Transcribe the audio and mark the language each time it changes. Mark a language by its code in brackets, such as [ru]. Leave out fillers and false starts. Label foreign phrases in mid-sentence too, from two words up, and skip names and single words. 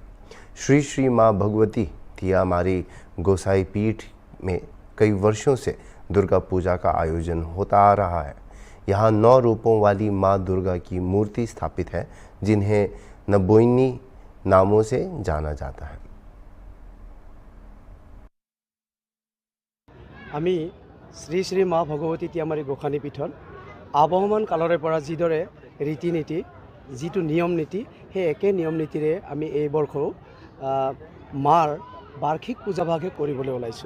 [hi] श्री श्री मां भगवती तियामारी गोसाई पीठ में कई वर्षों से दुर्गा पूजा का आयोजन होता आ रहा है। यहाँ 9 रूपों वाली मां दुर्गा की मूर्ति स्थापित है, जिन्हें नबोइनी नामों से जाना जाता है। [as] আমি শ্ৰী শ্ৰী মা ভগৱতী তিয়ামাৰী গোসানী পীঠত আৱহমান কালৰে পৰা যিদৰে ৰীতি নীতি যিটো নিয়ম নীতি সেই একে নিয়ম নীতিৰে আমি এই বৰ্ষও মাৰ বাৰ্ষিক পূজাভাগে কৰিবলৈ ওলাইছোঁ।